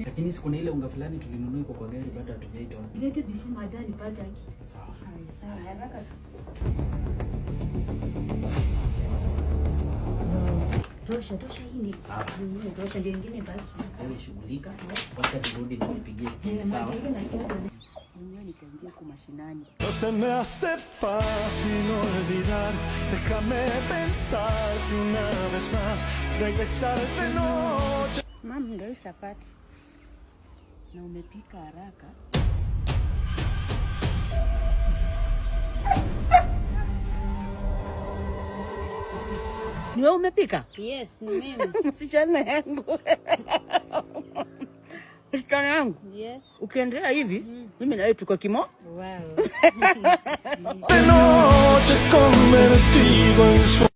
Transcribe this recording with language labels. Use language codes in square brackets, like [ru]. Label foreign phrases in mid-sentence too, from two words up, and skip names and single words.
[sw] Lakini si kuna ile unga fulani tulinunua kwa gari bado hatujaitoa. Ilete before madani pata hiki. Sawa. Sawa, haraka tu. Tosha hii ni sawa. Tosha ndio nyingine baki. Wewe shughulika, wacha turudi na nipigie simu. Sawa. [es] No se me hace fácil olvidar, déjame pensarte una vez más, regresar de noche. [sw] Mama, ndio chapati. Na umepika haraka. Ni wewe umepika? Yes, ni mimi. Msichana yangu. Msichana yangu? Yes. Ukiendelea hivi, mimi na wewe tuko kimo. Wow. [es] De noche convertido en